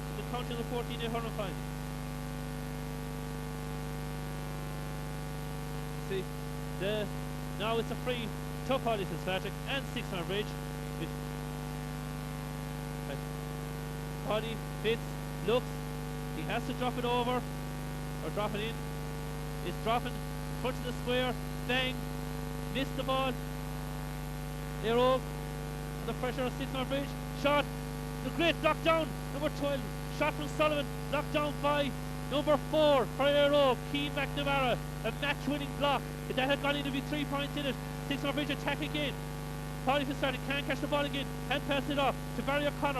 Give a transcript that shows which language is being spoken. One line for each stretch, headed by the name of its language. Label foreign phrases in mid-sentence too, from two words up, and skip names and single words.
English: The counting of the 14-day hurling final. See, now it's a free to Paddy Fitzpatrick and Sixmilebridge. Paddy Fitz looks, he has to drop it over or drop it in. It's dropping in front of the square. Bang, missed the ball. Éire Óg under pressure of Sixmilebridge. Shot, the great knockdown, number 12. Shot from Sullivan, knocked down by number 4 for Éire Óg, Keane McNamara. A match-winning block. If that had gone in, there'd be 3 points in it. Sixmilebridge attack again. Paddy Fitzpatrick can't catch the ball again. Hand pass it off to Barry O'Connor.